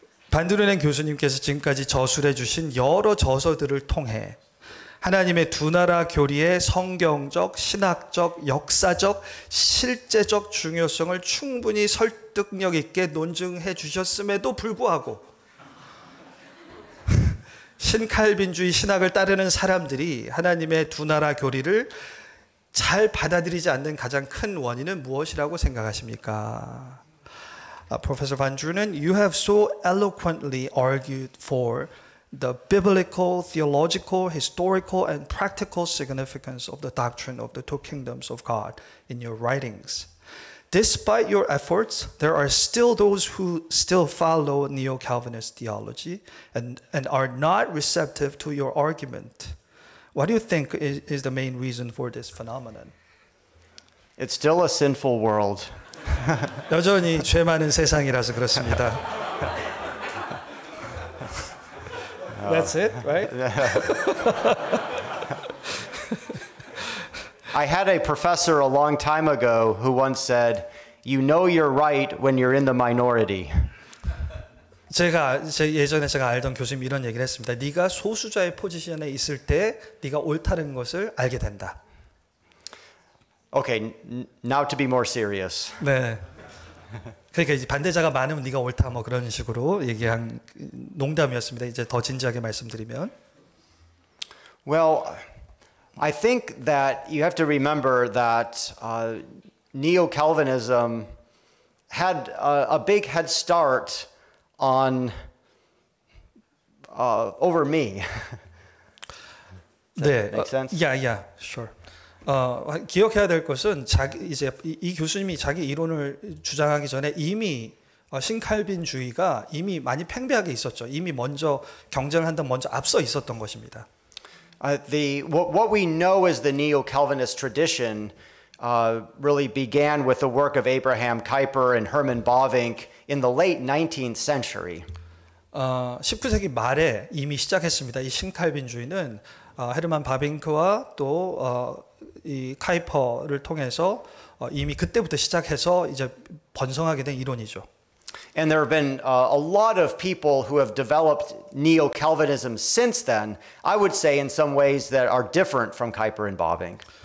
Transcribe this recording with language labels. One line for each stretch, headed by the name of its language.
Korean: 반드루넨 교수님께서 지금까지 저술해 주신 여러 저서들을 통해 하나님의 두 나라 교리의 성경적, 신학적, 역사적, 실제적 중요성을 충분히 설득력 있게 논증해 주셨음에도 불구하고 신칼빈주의 신학을 따르는 사람들이 하나님의 두 나라 교리를 잘 받아들이지 않는 가장 큰 원인은 무엇이라고 생각하십니까?
English: Professor Van Drunen, you have so eloquently argued for the biblical, theological, historical, and practical significance of the doctrine of the two kingdoms of God in your writings. Despite your efforts, there are still those who still follow neo-Calvinist theology and are not receptive to your argument. What do you think is the main reason for this phenomenon? It's still a sinful world.
Korean: 여전히 죄 많은 세상이라서 그렇습니다.
English: That's it, right? I had a professor a long time ago who once said, "You know you're right when you're in the minority." 예전에 제가 알던 교수님이 이런 얘기를 했습니다. 네가 소수자의 포지션에 있을 때 네가 옳다는 것을 알게 된다. Okay, now to be more serious.
Korean: 네. 그러니까 이제 반대자가 많으면 네가 옳다 뭐 그런 식으로 얘기한 농담이었습니다. 이제 더 진지하게 말씀드리면.
English: Well, I think that you have to remember that neo-Calvinism had a big head start on over me.
Korean: 네,
English: Make sense? yeah, sure.
Korean: 기억해야 될 것은 이제 이 교수님이 자기 이론을 주장하기 전에 이미 신칼빈주의가 이미 많이 팽배하게 있었죠. 이미 먼저 경쟁을 한다면 먼저 앞서 있었던 것입니다.
English: What we know as the Neo-Calvinist tradition really began with the work of Abraham Kuyper and Herman Bavinck in the late 19th century.
Korean: 19세기 말에 이미 시작했습니다. 이 신칼빈주의는 헤르만 바빙크와 또 이 카이퍼를 통해서 이미 그때부터 시작해서 이제 번성하게 된 이론이죠.
English: And there have been a lot of people who have developed Neo-Calvinism since then, I would say in some ways that are different from Kuyper and Bavinck.